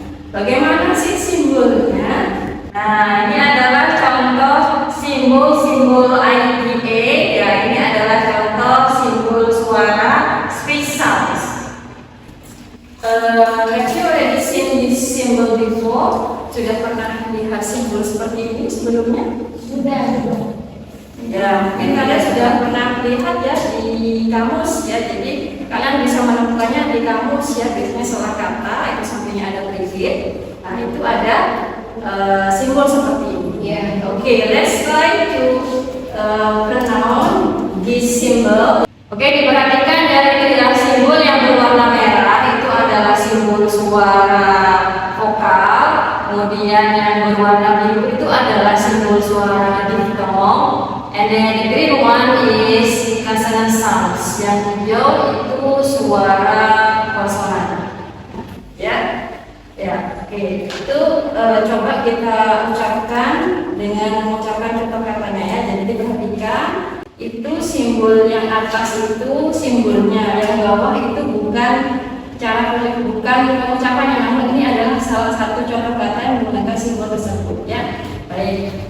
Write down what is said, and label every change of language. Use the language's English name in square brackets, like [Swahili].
[Indonesian] Bagaimana sih simbolnya? Nah, ini adalah contoh simbol-simbol IPA ya. Ini adalah contoh simbol suara spesial. [English] Have you already seen this symbol before? [Indonesian] Sudah pernah lihat simbol seperti ini sebelumnya? Sudah. Ya, mungkin kalian sudah pernah lihat ya di kamus ya. Jadi kalian bisa menemukannya di kamus ya. Biasanya setelah kata itu sampingnya ada prefix. Nah, itu ada simbol seperti ini. [English] Yeah. Okay, let's try to pronounce this symbol. [Indonesian] Oke, diperhatikan dari ketiga simbol yang berwarna merah itu adalah simbol suara vokal. Kemudian yang berwarna biru itu adalah simbol suara diftong. [English] And then the green one is consonant sounds. [Indonesian] Yang hijau itu suara konsonan. Ya. Ya, oke. Itu coba kita ucapkan dengan mengucapkan contoh katanya ya. Jadi diperhatikan itu simbol yang atas itu simbolnya, yang bawah itu bukan bukan pengucapannya, namun ini adalah salah satu contoh kata yang menggunakan simbol tersebut ya. Baik.